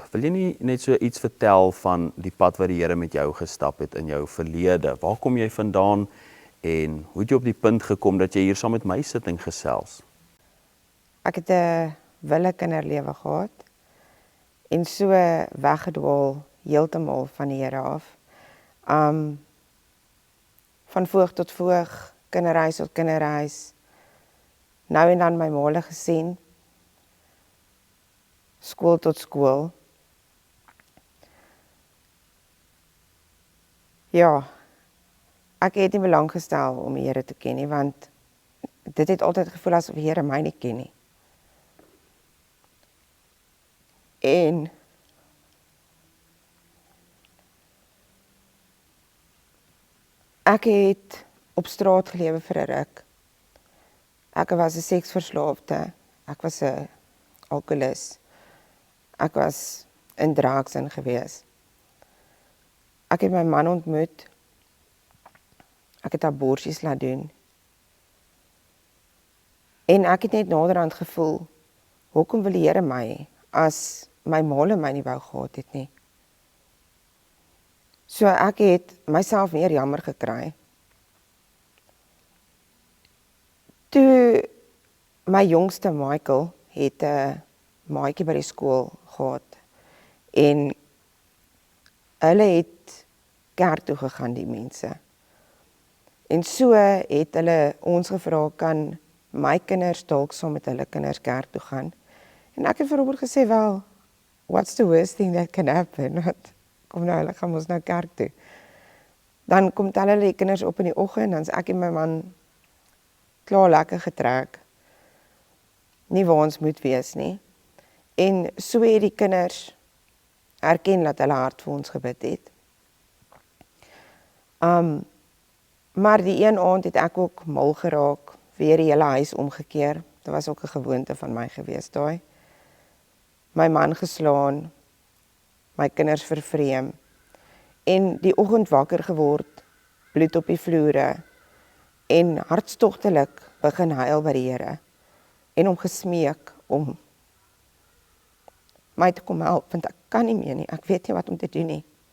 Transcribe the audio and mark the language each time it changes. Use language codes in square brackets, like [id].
[af] Wil jy nie net so iets vertel van die pad wat die Here met jou gestap het in jou verlede? Waar kom jy vandaan en hoe het jy op die punt gekom dat jy hier saam met my sit en gesels? Ek het 'n wille kinderlewe gehad en so weggedwaal heeltemal van die Here af. Van voog tot voog, kinderhuis tot kinderhuis. Nou en dan my maale gesien. Skool tot skool. Ja, ek het nie belang gestel om die Here te ken nie, want dit het altyd gevoel asof die Here my nie ken nie. En ek het op straat gelewe vir 'n ruk. Ek was 'n seksverslaafde, ek was 'n alkoholist, ek was in drugs in gewees. Ek het my man ontmoet, ek het aborsies laat doen, en ek het net naderhand gevoel, hoekom wil die Here my, as my maale my nie wou gehad het nie. So ek het myself meer jammer gekry. Toe my jongste Michael het 'n maatjie by die skool gehad en hulle het kerk toe gegaan, die mense. En so het hulle ons gevra, kan my kinders dalk saam met hulle kinders kerk toe gaan? En ek het vir Robert gesê, wel, [en] what's the worst thing that can happen? [af] Kom nou, hulle gaan ons nou kerk toe. Dan kom tel hulle die kinders op in die oggend, dan is ek en my man klaar lekker getrek. Nie waar ons moet wees nie. En so het die kinders erken dat hulle hart vir ons gebid het. Maar die een aand het ek ook mal geraak, weer die hele huis omgekeer. Dit was ook 'n gewoonte van my gewees daai. My man geslaan, my kinders vervreem, en die oggend wakker geword, bloed op die vloere, en hartstogtelik begin huil by die Here, en hom gesmeek om my te kom help, want ek kan nie meer nie, ek weet nie wat om te doen nie.